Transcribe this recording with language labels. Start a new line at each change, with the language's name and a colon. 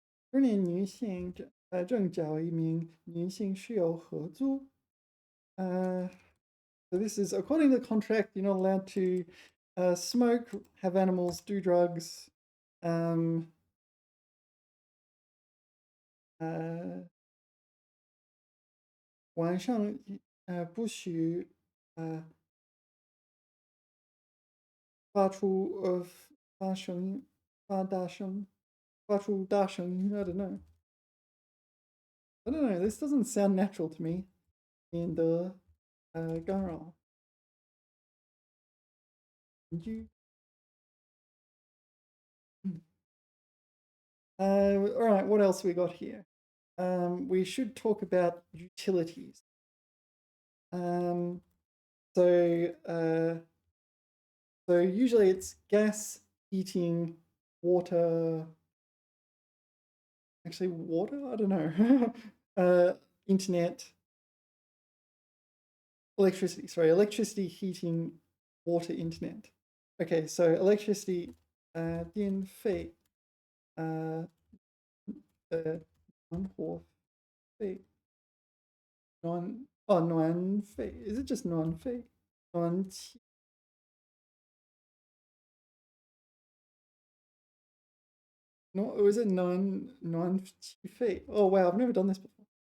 Chinese: 中年女性正找一名女性室友合租。
English: Uh, so this is according to the contract, you're not allowed to smoke, have animals, do drugs.
Chinese: Um, 晚上不许呃发出发声音发大声发出大声音。
English: I don't know. I don't know. This doesn't sound natural to me.
Chinese: 免得干扰邻居。
English: All right. What else we got here? We should talk about utilities. Um, so so usually it's gas, heating, water. Actually, water. I don't know. Internet, electricity. Sorry, electricity, heating, water, internet. Okay, so electricity,
Chinese: 电费，暖火费，暖费.
English: Is it just
Chinese: 暖费？
English: 暖气 No, was it
Chinese: 暖气费?
English: Oh wow, I've never done this before.